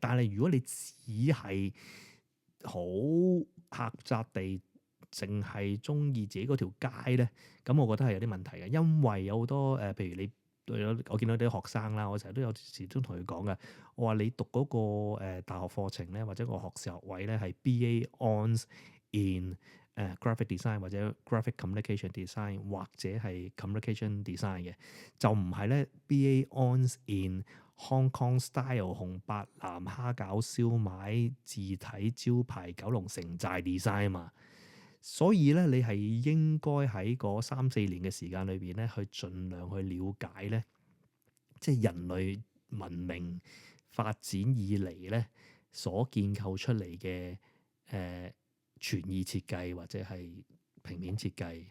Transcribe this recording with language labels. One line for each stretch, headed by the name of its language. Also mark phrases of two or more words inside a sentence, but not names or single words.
Cantonese: 但係如果你只係好狹窄地淨係中意自己嗰條街咧，咁我覺得係有啲問題嘅。因為有好多譬如你我見到啲學生啦，我成日都有時都同佢講嘅。我話你讀嗰個大學課程咧，或者個學士學位咧係
English: BA Hons in graphic design
Cantonese: 或者
English: graphic communication design
Cantonese: 或者係
English: communication design
Cantonese: 嘅，就唔係咧
English: BA Hons in Hong Kong style
Cantonese: 紅白藍蝦餃燒賣字體招牌九龍城寨 design 啊嘛。所以咧，你係應該喺嗰3-4年嘅時間裏邊咧，去盡量去了解咧，即係人類文明發展以嚟咧所建構出嚟嘅傳意設計或者係平面設計